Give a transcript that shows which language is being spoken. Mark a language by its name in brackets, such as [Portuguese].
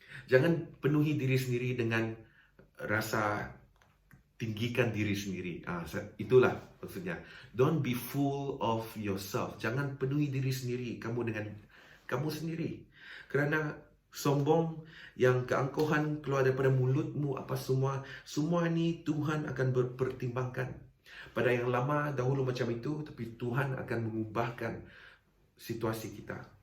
[Malay] Jangan penuhi diri sendiri dengan rasa tinggikan diri sendiri. Itulah maksudnya. [English] Don't be full of yourself. [Malay] Jangan penuhi diri sendiri kamu dengan kamu sendiri. Kerana sombong yang keangkuhan keluar daripada mulutmu apa semua ini Tuhan akan berpertimbangkan. Pada yang lama dahulu macam itu, tapi Tuhan akan mengubahkan situasi kita.